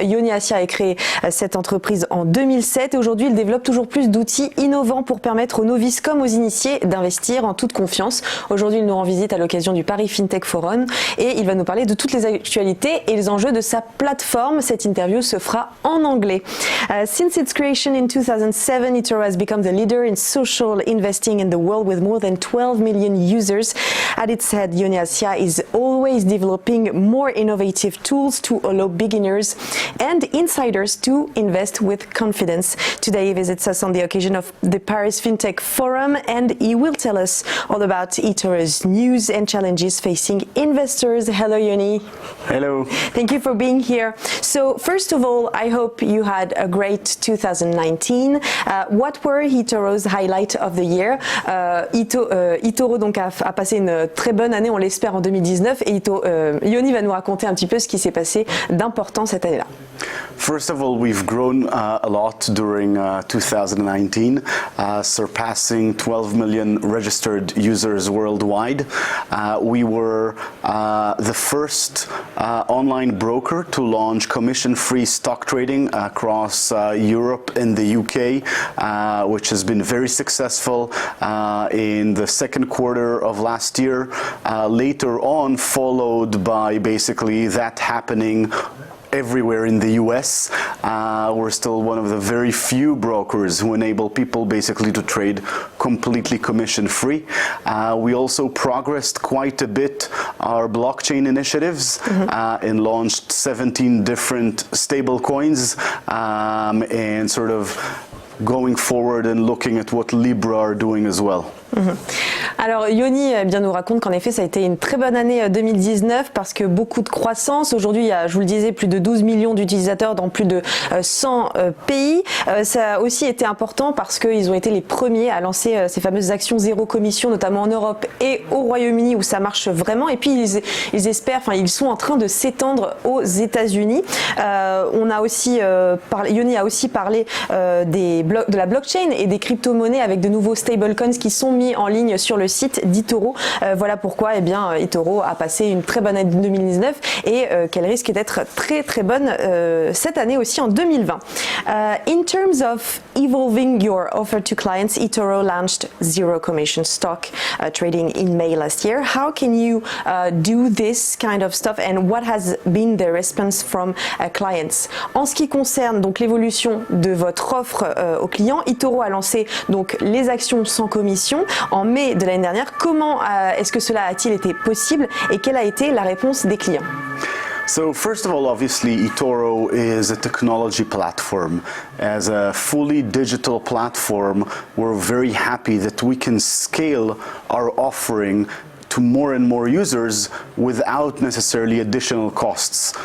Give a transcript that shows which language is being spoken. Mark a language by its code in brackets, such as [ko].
[fr] Yoni Assia a créé cette entreprise en 2007 et aujourd'hui, il développe toujours plus d'outils innovants pour permettre aux novices comme aux initiés d'investir en toute confiance. Aujourd'hui, il nous rend visite à l'occasion du Paris FinTech Forum et il va nous parler de toutes les actualités et les enjeux de sa plateforme. Cette interview se fera en anglais. [en] Since its creation in 2007, eToro has become the leader in social investing in the world with more than 12 million users. At its head, Yoni Assia is always developing more innovative tools to allow beginners and insiders to invest with confidence. Today, he visits us on the occasion of the Paris FinTech Forum and he will tell us all about eToro's news and challenges facing investors. Hello, Yoni. Hello. Thank you for being here. So first of all, I hope you had a great 2019. What were eToro's highlights of the year? [fr] eToro donc a passé une très bonne année, on l'espère, en 2019 et Yoni va nous raconter un petit peu ce qui s'est passé d'important cette année-là. [en] First of all, we've grown a lot during 2019, surpassing 12 million registered users worldwide. We were the first online broker to launch commission-free stock trading across Europe and the UK, which has been very successful in the second quarter of last year. Later on, followed by basically that happening everywhere in the US. We're still one of the very few brokers who enable people basically to trade completely commission-free. We also progressed quite a bit our blockchain initiatives and launched 17 different stable coins and sort of going forward and looking at what Libra are doing as well. [fr] Alors Yoni nous raconte qu'en effet ça a été une très bonne année 2019 parce que beaucoup de croissance. Aujourd'hui il y a, je vous le disais, plus de 12 millions d'utilisateurs dans plus de 100 pays. Ça a aussi été important parce qu'ils ont été les premiers à lancer ces fameuses actions zéro commission, notamment en Europe et au Royaume-Uni où ça marche vraiment. Et puis ils espèrent, enfin ils sont en train de s'étendre aux États-Unis. On a aussi Yoni a aussi parlé de la blockchain et des crypto-monnaies avec de nouveaux stablecoins qui sont mis en ligne sur le site d'eToro. Voilà pourquoi eToro a passé une très bonne année 2019 et qu'elle risque d'être très très bonne cette année aussi en 2020. [en] In terms of evolving your offer to clients, eToro launched zero commission stock trading in May last year. How can you do this kind of stuff and what has been the response from clients? [fr] En ce qui concerne donc l'évolution de votre offre aux clients, eToro a lancé donc les actions sans commission en mai de l'année dernière. Comment est-ce que cela a-t-il été possible et quelle a été la réponse des clients? [en] So first of all, obviously, eToro is a technology platform. As a fully digital platform, we're very happy that we can scale our offering to more and more users without necessarily additional costs.